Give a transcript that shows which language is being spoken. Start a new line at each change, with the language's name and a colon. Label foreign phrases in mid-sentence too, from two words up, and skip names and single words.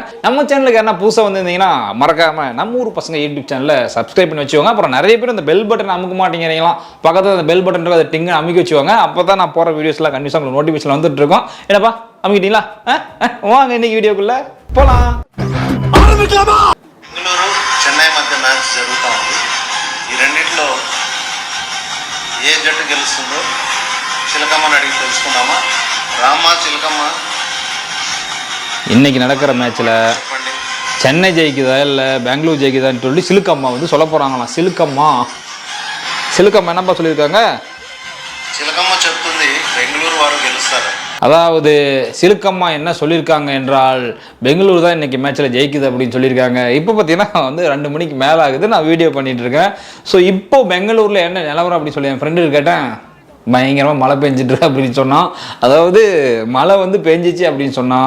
Tamil: நம்ம சேனலுக்கு என்ன புதுசாக வந்திருந்தீங்கன்னா மறக்காமல் நம்ம ஊர் பசங்க யூடியூப் சேனலில் சப்ஸ்கிரைப் பண்ணி வச்சுக்கோங்க. அப்புறம் நிறைய பேர் அந்த
English: bell button
Tamil: அமுக்க மாட்டேங்கிறீங்களாம். பக்கத்தில் அந்த
English: bell button
Tamil: அதை டிங்கு அமுக்கி வச்சுக்கோங்க. அப்போ தான் நான் போகிற வீடியோஸ்லாம் கண்டிப்பாக உங்களுக்கு நோட்டிஃபிகேஷன் வந்துட்டு இருக்கோம். என்னப்பா அமுக்கிட்டீங்களா? வாங்க இன்னைக்கு வீடியோக்குள்ள போகலாம்.
Telugu: చెన్నై మధ్య మ్యాచ్ జరుగుతూ ఉంది. ఈ రెండింటిలో ఏ జట్టు గెలుస్తుందో చిలకమ్మని అడిగి తెలుసుకుందామా? రామ్మా చిలకమ్మ,
Tamil: இன்னைக்கு நடக்கிற மேட்ச்ல சென்னை ஜெயிக்குதா இல்லை பெங்களூர் ஜெயிக்குதான்னு சொல்லி சிலுக்கம்மா வந்து சொல்ல போறாங்களாம். சிலுக்கம்மா என்னப்பா சொல்லியிருக்காங்க?
Telugu: చిలకమ్మ చెప్తుంది బెంగళూరు వారు గెలుస్తారు.
Tamil: அதாவது சிலுக்கம்மா என்ன சொல்லியிருக்காங்க என்றால், பெங்களூர் தான் இன்னைக்கு மேட்ச்சில் ஜெயிக்குது அப்படின்னு சொல்லியிருக்காங்க. இப்போ பார்த்தீங்கன்னா வந்து 2 மணிக்கு மேலே ஆகுது, நான் வீடியோ பண்ணிட்டு இருக்கேன். ஸோ இப்போ பெங்களூரில் என்ன நிலவரம் அப்படின்னு சொல்லி என் ஃப்ரெண்டு கேட்டேன். பயங்கரமாக மழை பெஞ்சிட்டு அப்படின்னு சொன்னான். அதாவது மழை வந்து பெஞ்சிச்சு அப்படின்னு சொன்னான்.